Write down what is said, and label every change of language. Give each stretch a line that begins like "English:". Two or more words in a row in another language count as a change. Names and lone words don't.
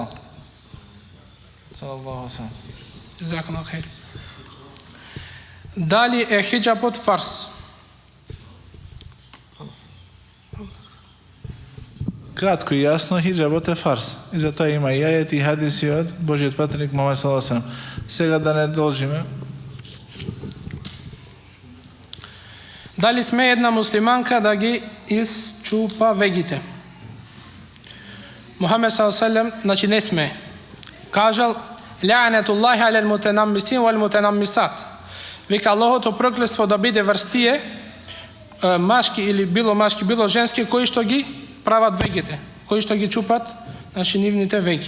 Arabic: صلى الله عليه. جزاك خير.
Macedonian: Дали е хиџабот фарс? Кратко и јасно, хиџабот е фарс. И затоа има и ајети и хадиси од Божиот пратеник Мухамед
Arabic: صلى الله عليه وسلم.
Macedonian: Сега да не должиме. Дали сме една муслиманка да ги исчупа вегите? Мухамед
Arabic: صلى الله عليه وسلم,
Macedonian: значи не сме.
Arabic: Кажал لعنة الله على المتنمصين والمتنمصات.
Macedonian: Вика Аллахото проклетство да биде врз тие машки или било машки, било женски кои што ги прават вегите, кои што ги чупат, значи нивните веги.